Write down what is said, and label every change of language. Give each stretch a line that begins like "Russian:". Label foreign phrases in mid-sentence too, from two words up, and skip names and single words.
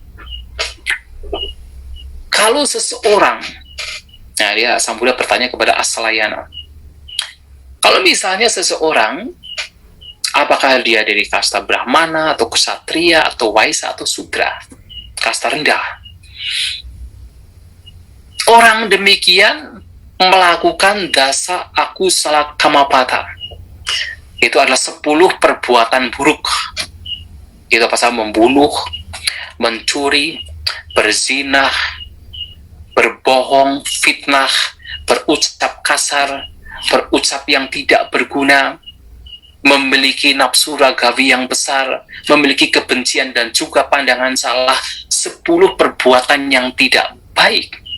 Indonesian: Kalau seseorang, nah dia Sang Buddha bertanya kepada Asalayana, kalau misalnya seseorang, apakah dia dari kasta Brahmana atau Ksatria atau Waisya atau Sudra, kasta rendah, orang demikian melakukan
Pali: dasa akusala kamapata.
Indonesian: Itu adalah 10 perbuatan buruk. Itu pasal membunuh, mencuri, berzinah, berbohong, fitnah, berucap kasar, berucap yang tidak berguna, memiliki nafsu ragawi yang besar, memiliki kebencian dan juga pandangan salah, 10 perbuatan yang tidak baik.